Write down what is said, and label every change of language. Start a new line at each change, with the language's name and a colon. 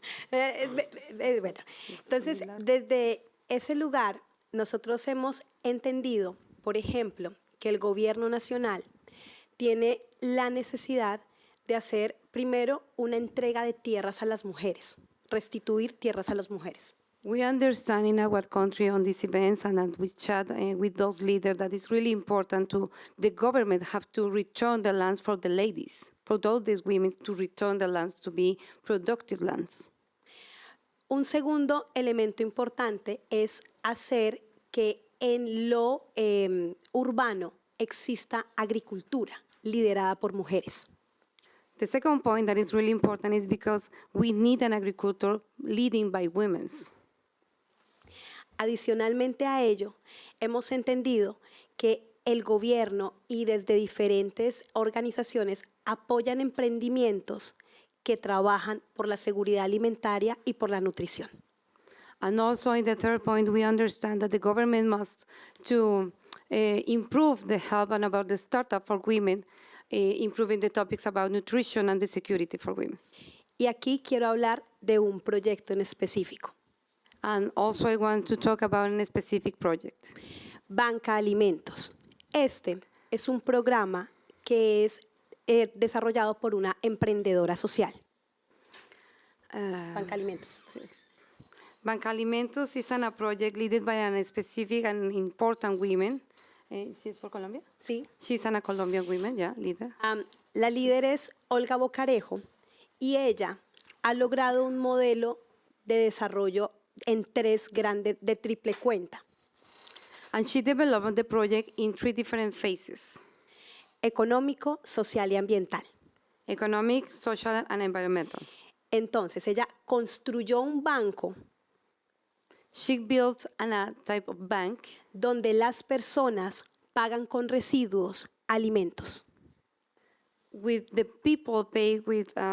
Spanish: Bueno, entonces, desde ese lugar, nosotros hemos entendido, por ejemplo, que el gobierno nacional tiene la necesidad de hacer primero una entrega de tierras a las mujeres, restituir tierras a las mujeres.
English: We understand in our country on these events and we chat with those leaders that it's really important to the government have to return the lands for the ladies, for all these women to return the lands to be productive lands.
Spanish: Un segundo elemento importante es hacer que en lo urbano exista agricultura liderada por mujeres.
English: The second point that is really important is because we need an agriculture leading by women.
Spanish: Adicionalmente a ello, hemos entendido que el gobierno y desde diferentes organizaciones apoyan emprendimientos que trabajan por la seguridad alimentaria y por la nutrición.
English: And also in the third point, we understand that the government must to improve the help and about the startup for women, improving the topics about nutrition and the security for women.
Spanish: Y aquí quiero hablar de un proyecto en específico.
English: And also I want to talk about a specific project.
Spanish: Banca Alimentos. Este es un programa que es desarrollado por una emprendedora social. Banca Alimentos.
English: Banca Alimentos is a project led by a specific and important women. ¿She's for Colombia?
Spanish: Sí.
English: She's a Colombian woman, yeah, leader.
Spanish: La líder es Olga Bocarejo y ella ha logrado un modelo de desarrollo en tres grandes de triple cuenta.
English: And she developed the project in three different phases.
Spanish: Económico, social y ambiental.
English: Economic, social, and environmental.
Spanish: Entonces, ella construyó un banco
English: She built a type of bank
Spanish: donde las personas pagan con residuos alimentos.
English: with the people pay with